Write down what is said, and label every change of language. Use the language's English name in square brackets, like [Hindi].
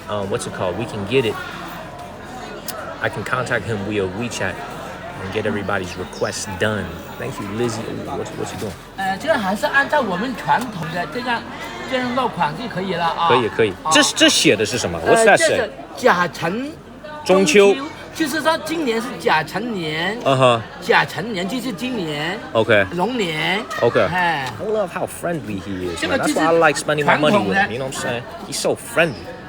[English] What's it called? We can get it. I can contact him via WeChat and get everybody's requests done. Thank you, Lizzie. What's he doing? [Chinese] 这个还是按照我们传统的这样落款就可以了啊。可以。这写的是什么？ [English] What's that say? [Chinese] 甲辰中秋。就是说今年是甲辰年。甲辰年就是今年。 [English] Okay. [Chinese] 龙年。 [English] Okay. I love how friendly he is. Man. That's why I like spending my money with him. You know what I'm saying? He's so friendly.